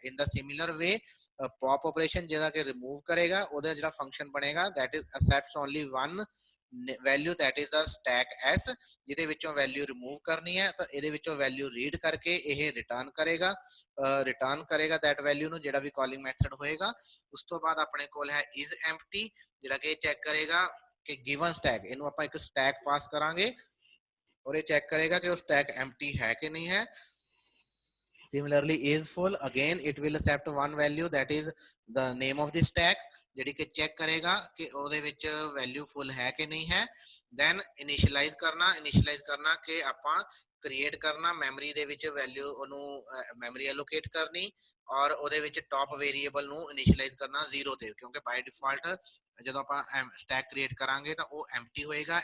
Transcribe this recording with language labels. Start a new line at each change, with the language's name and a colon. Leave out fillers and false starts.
English: in the similar way pop operation
Punjabi: ਜਿਹੜਾ ਕਿ remove ਕਰੇਗਾ, ਉਹਦਾ ਜਿਹੜਾ ਫੰਕਸ਼ਨ ਬਣੇਗਾ
English: that is accepts only one value, that is the stack s।
Punjabi: ਜਿਹਦੇ ਵਿੱਚੋਂ ਵੈਲਿਊ ਰਿਮੂਵ ਕਰਨੀ ਹੈ ਤਾਂ ਇਹਦੇ ਵਿੱਚੋਂ ਵੈਲਿਊ ਰੀਡ ਕਰਕੇ ਇਹ ਰਿਟਰਨ ਕਰੇਗਾ that ਵੈਲਿਊ ਨੂੰ, ਜਿਹੜਾ ਵੀ ਕਾਲਿੰਗ ਮੈਥਡ ਹੋਏਗਾ। ਉਸ ਤੋਂ ਬਾਅਦ ਆਪਣੇ ਕੋਲ ਹੈ is empty, ਜਿਹੜਾ ਕਿ ਚੈੱਕ ਕਰੇਗਾ ਕਿ given stack, ਇਹਨੂੰ ਆਪਾਂ ਇੱਕ ਸਟੈਕ ਪਾਸ ਕਰਾਂਗੇ ਔਰ ਇਹ ਚੈੱਕ ਕਰੇਗਾ ਕਿ ਉਹ ਸਟੈਕ empty ਹੈ ਕਿ ਨਹੀਂ ਹੈ।
English: similarly is full, again it will accept one value, that is the name of the stack,
Punjabi: ਜਿਹੜੀ ਕਿ ਚੈੱਕ ਕਰੇਗਾ ਕਿ ਉਹਦੇ ਵਿੱਚ ਵੈਲਿਊ ਫੁੱਲ ਹੈ ਕਿ ਨਹੀਂ ਹੈ। then initialize ਕਰਨਾ ਕਿ ਆਪਾਂ ਕ੍ਰੀਏਟ ਕਰਨਾ ਮੈਮਰੀ ਦੇ ਵਿੱਚ ਵੈਲਿਊ, ਉਹਨੂੰ ਮੈਮਰੀ ਐਲੋਕੇਟ ਕਰਨੀ ਔਰ ਉਹਦੇ ਵਿੱਚ ਟੌਪ ਵੇਰੀਏਬਲ ਨੂੰ ਇਨੀਸ਼ੀਅਲਾਈਜ਼ ਕਰਨਾ 0 ਤੇ, ਕਿਉਂਕਿ ਬਾਈ ਡਿਫਾਲਟ ਜਦੋਂ ਆਪਾਂ ਸਟੈਕ ਕ੍ਰੀਏਟ ਕਰਾਂਗੇ ਤਾਂ ਉਹ ਐਮਟੀ ਹੋਏਗਾ।